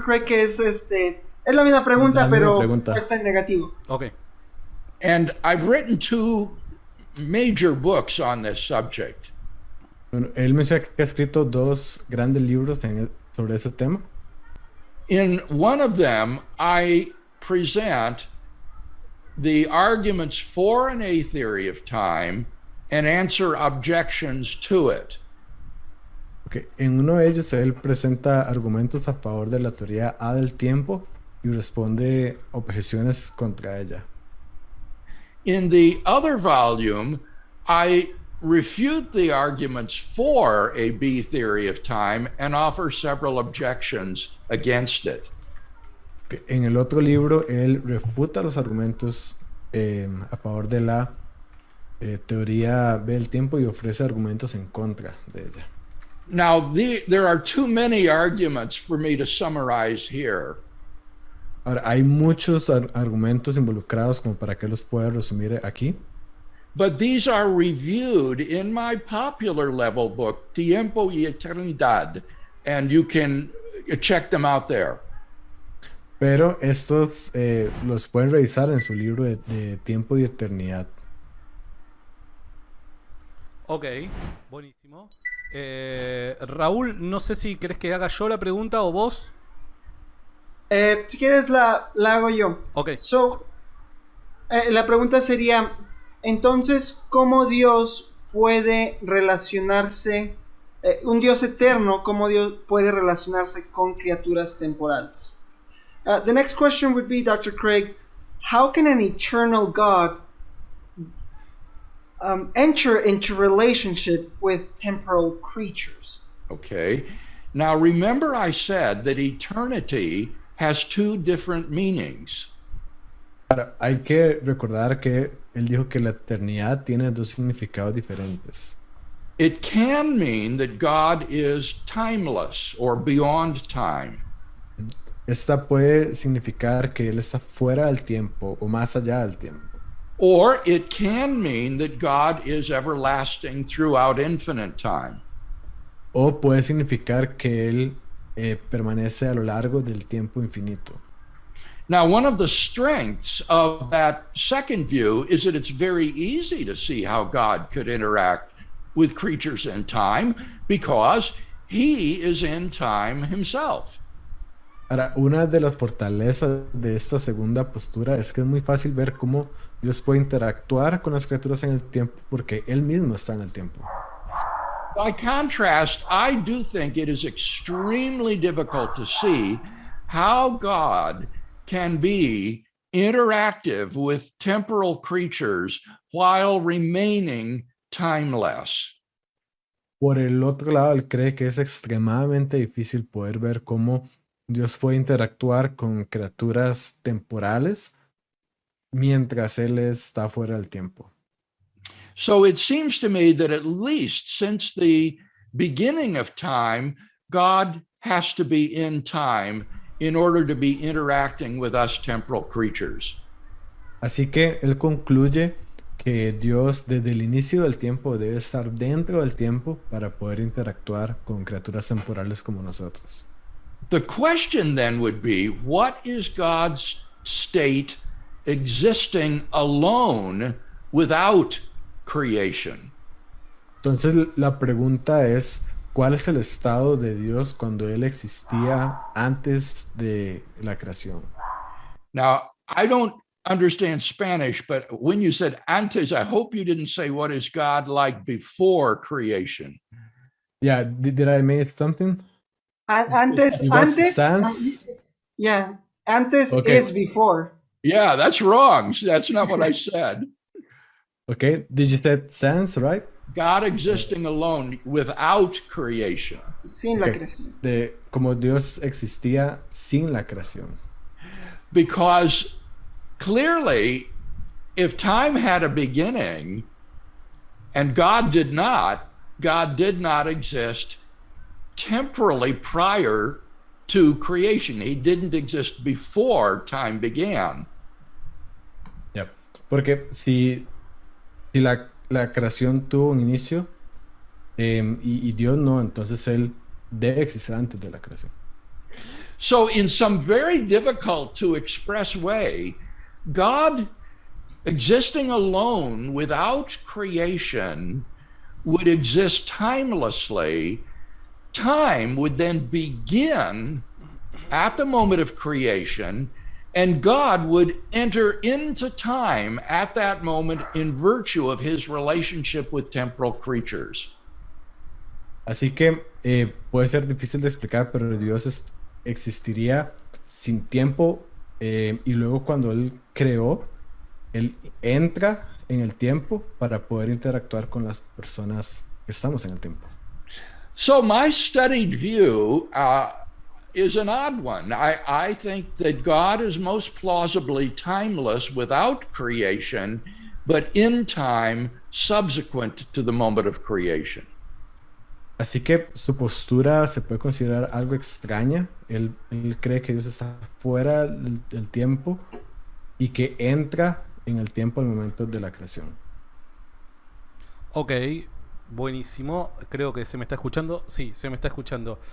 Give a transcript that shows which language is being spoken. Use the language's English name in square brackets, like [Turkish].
[Spanish] Craig que es la misma pregunta, pero puesta en negativo. [English] Okay. And I've written 2 major books on this subject. [Spanish] Bueno, él menciona que ha escrito 2 grandes libros sobre ese tema. [English] In one of them, I present the arguments for an A theory of time and answer objections to it. Okay. [Spanish] En uno de ellos, él presenta argumentos a favor de la teoría A del tiempo y responde objeciones contra ella. [English] In the other volume, I refute the arguments for a B theory of time and offer several objections against it. Okay. [Spanish] En el otro libro, él refuta los argumentos a favor de la teoría B del tiempo y ofrece argumentos en contra de ella. [English] Now, there are too many arguments for me to summarize here. [Spanish] Ahora, hay muchos argumentos involucrados como para que los pueda resumir aquí. [English] But these are reviewed in my popular level book, Tiempo y Eternidad, and you can check them out there. [Spanish] Pero estos los pueden revisar en su libro de Tiempo y Eternidad. Ok, buenísimo. Raúl, no sé si querés que haga yo la pregunta o vos. Si quieres la hago yo. Ok. So, la pregunta sería, entonces, ¿cómo Dios puede relacionarse, un Dios eterno, cómo Dios puede relacionarse con criaturas temporales? [English] The next question would be, Dr. Craig, how can an eternal God enter into relationship with temporal creatures? Okay. Now, remember I said that eternity has 2 different meanings. [Spanish] Ahora, hay que recordar que él dijo que la eternidad tiene 2 significados diferentes. [English] It can mean that God is timeless or beyond time. [Spanish] Esta puede significar que él está fuera del tiempo o más allá del tiempo. [English] Or it can mean that God is everlasting throughout infinite time. [Spanish] O puede significar que él permanece a lo largo del tiempo infinito. [English] Now, one of the strengths of that second view is that it's very easy to see how God could interact with creatures in time because he is in time himself. [Spanish] Ahora, una de las fortalezas de esta segunda postura es que es muy fácil ver cómo Dios puede interactuar con las criaturas en el tiempo porque él mismo está en el tiempo. [English] By contrast, I do think it is extremely difficult to see how God can be interactive with temporal creatures while remaining timeless. [Spanish] Por el otro lado, él cree que es extremadamente difícil poder ver cómo Dios puede interactuar con criaturas temporales mientras él está fuera del tiempo. [English] So it seems to me that at least since the beginning of time, God has to be in time in order to be interacting with us temporal creatures. [Spanish] Así que él concluye que Dios desde el inicio del tiempo debe estar dentro del tiempo para poder interactuar con criaturas temporales como nosotros. [English] The question then would be, what is God's state existing alone without creation? [Spanish] Entonces la pregunta es, ¿cuál es el estado de Dios cuando él existía antes de la creación? [English] Now, I don't understand Spanish, but when you said antes, I hope you didn't say what is God like before creation. Yeah, did I miss something? [Spanish] Antes, [English] It was [Spanish] antes, sans. [English] yeah, antes Okay. is before. Yeah, that's wrong. That's not what I said. Okay, did you say sans, right? God existing alone without creation. [Spanish] Sin la [English] Okay. [Spanish] creación. Como Dios existía sin la creación. [English] Because clearly, if time had a beginning and God did not exist temporally prior to creation. He didn't exist before time began. Yep. [Spanish] Porque si la creación tuvo un inicio y Dios no, entonces Él debe existir antes de la creación. [English] So in some very difficult to express way, God existing alone without creation would exist timelessly. Time would then begin at the moment of creation, and God would enter into time at that moment in virtue of his relationship with temporal creatures. [Spanish] Así que puede ser difícil de explicar, pero Dios existiría sin tiempo y luego cuando Él creó, Él entra en el tiempo para poder interactuar con las personas que estamos en el tiempo. [English] So my studied view is an odd one. I think that God is most plausibly timeless without creation, but in time subsequent to the moment of creation. [Spanish] Así que su postura se puede considerar algo extraña. Él cree que Dios está fuera del tiempo y que entra en el tiempo al momento de la creación. Ok, buenísimo. Creo que se me está escuchando. Sí, se me está escuchando.